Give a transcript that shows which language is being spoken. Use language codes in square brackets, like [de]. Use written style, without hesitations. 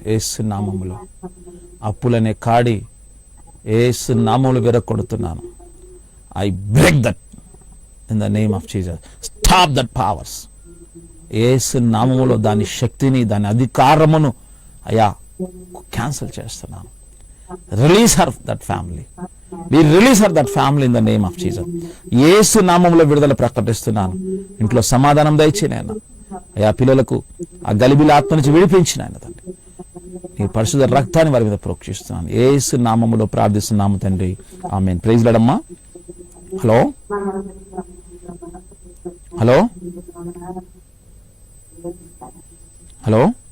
[te] యేసు నామములో అప్పులనే కాడి యేసు నామములో విరగొడుతున్నాను. [en] I break that in the name of Jesus. Stop that powers. [te] యేసు నామములో దాని శక్తిని, దాని అధికారమును అయ్యా క్యాన్సిల్ చేస్తున్నాను. [en] Release her that family. We release her that family in the name of Jesus. [te] యేసు నామములో విడుదల ప్రకటిస్తున్నాను. ఇంట్లో సమాధానం దయచేయి నాయన. అయ్యా పిల్లలకు ఆ గలిబిలి ఆత్మ నుంచి విడిపించిన ఆయన తండ్రి. నీ పరిశుద్ధ రక్తాన్ని వారి మీద ప్రోక్షిస్తున్నాను. యేసు నామములో ప్రార్థిస్తున్నాము తండ్రి. ఆమేన్. ప్రైజ్ లార్డ్ అమ్మా. Hello hello hello.